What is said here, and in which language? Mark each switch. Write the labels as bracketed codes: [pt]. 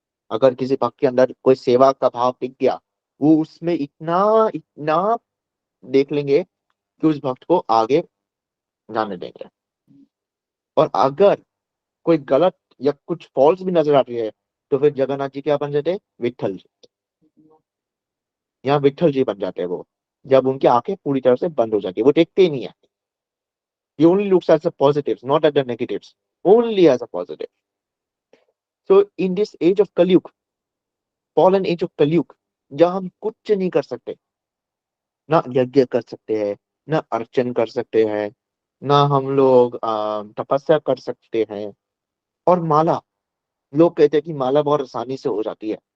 [hi] अगर किसी भक्त के अंदर कोई सेवा का भाव दिख गया, वो उसमें इतना इतना देख लेंगे कि उस भक्त को आगे जाने देंगे। और अगर कोई गलत या कुछ फॉल्स भी नजर आ रही है, तो फिर जगन्नाथ जी क्या बन जाते हैं? विट्ठल जी। यहाँ विट्ठल जी बन जाते हैं वो, जब उनकी आंखें पूरी तरह से बंद हो जाती है, वो देखते ही नहीं है। [en] He only looks at the positives, not at the negatives. Only as a positive. So in this age of Kalyug, [hi] fallen age of Kalyug, जहाँ हम कुछ नहीं कर सकते, ना यज्ञ कर सकते हैं, ना अर्चन कर सकते हैं, ना हम लोग तपस्या कर सकते हैं। और माला, लोग कहते हैं कि माला बहुत आसानी से हो जाती है।